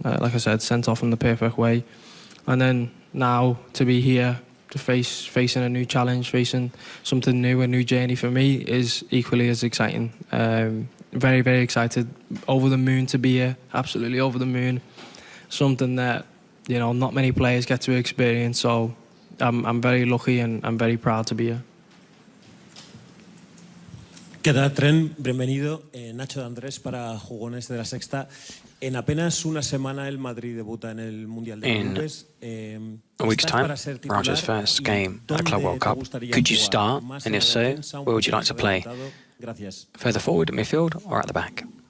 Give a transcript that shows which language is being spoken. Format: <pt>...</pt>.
<en>Like I said, sent off in the perfect way, and then now to be here, to facing a new challenge, facing something new, a new journey for me is equally as exciting. Very, very excited, over the moon to be here, absolutely over the moon. Something that, not many players get to experience, so I'm very lucky and I'm very proud to be here.</en> <es>¿Qué tal, Trent? Bienvenido. Nacho de Andrés para Jugones de la Sexta. En apenas una semana el Madrid debuta en el Mundial de Clubes.</es> <en>A week's time, Raja's first game at the Club World Cup. Could you start? And if so, where would you like to play? Further forward in midfield or at the back?</en>